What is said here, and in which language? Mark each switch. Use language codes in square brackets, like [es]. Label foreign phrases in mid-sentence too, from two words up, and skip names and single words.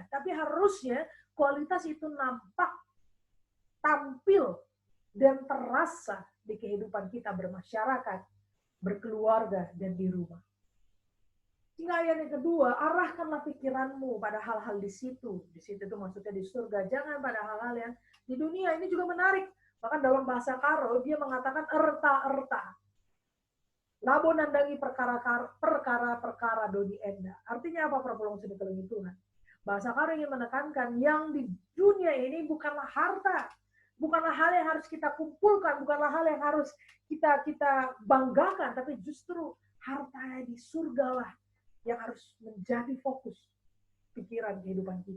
[id] Tapi harusnya kualitas itu nampak, tampil, dan terasa di kehidupan kita bermasyarakat, berkeluarga, dan di rumah. Hingga ayat yang kedua, arahkanlah pikiranmu pada hal-hal di situ. Di situ itu maksudnya di surga. Jangan pada hal-hal yang di dunia. Ini juga menarik. Bahkan dalam bahasa Karo, dia mengatakan erta-erta. [btx] Labo nandangi perkara-perkara doni enda. [id] Artinya apa [btx] perpulung sini kelengit [id] Tuhan? Bahasa Karo ingin menekankan yang di dunia ini bukanlah harta. Bukanlah hal yang harus kita kumpulkan. Bukanlah hal yang harus kita banggakan. Tapi justru harta di surga lah yang harus menjadi fokus pikiran kehidupan kita.